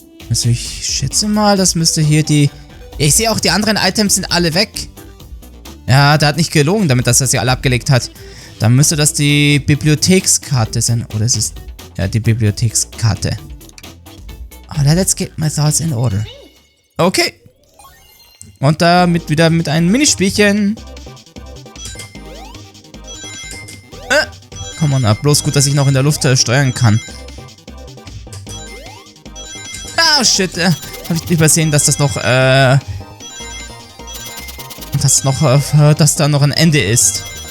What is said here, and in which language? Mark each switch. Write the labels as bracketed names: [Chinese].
[German] Also ich schätze mal, das müsste hier die... Ich sehe auch, die anderen Items sind alle weg. Ja, der hat nicht gelogen, damit dass er sie alle abgelegt hat. Dann müsste das die Bibliothekskarte sein. Oder es ist... Ja, die Bibliothekskarte. [English] Aber let's get my thoughts in order. Okay. [German] Und damit wieder mit einem Minispielchen. Komm on ab. Bloß gut, dass ich noch in der Luft steuern kann. Oh shit, hab ich übersehen, dass das noch, dass da noch ein Ende ist.